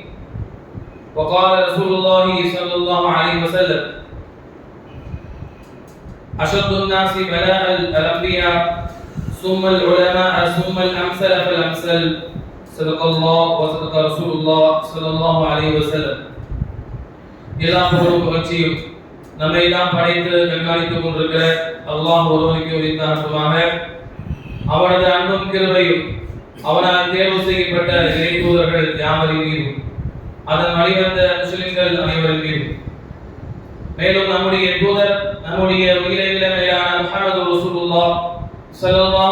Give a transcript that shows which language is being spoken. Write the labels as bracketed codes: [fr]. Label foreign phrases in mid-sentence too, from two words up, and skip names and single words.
[ar] وقال رسول الله صلى الله عليه وسلم أشد الناس بلاء الأنبياء ثم العلماء ثم الأمثل فالأمثل صدق الله وصدق رسول الله صلى الله عليه وسلم எல்லா [ta] புகழும் புகழ்ச்சியும் நம்மை எல்லாம் படைத்து கண்காணித்துக் கொண்டிருக்கிற அல்லாஹ் ஒருவனுக்கு உரித்தானதுமாக அவனது அன்பும் கிருபையும் அவனால் தேர்வு செய்யப்பட்ட இறை தூதர்கள் யாவரின் மீதும் அதன் வழிவந்த முஸ்லிம்கள் அனைவரின் மீதும் மேலும் நம்முடைய தூதர் நம்முடைய உயிரை விட மேலான முஹம்மது [ar] رسول الله صلى الله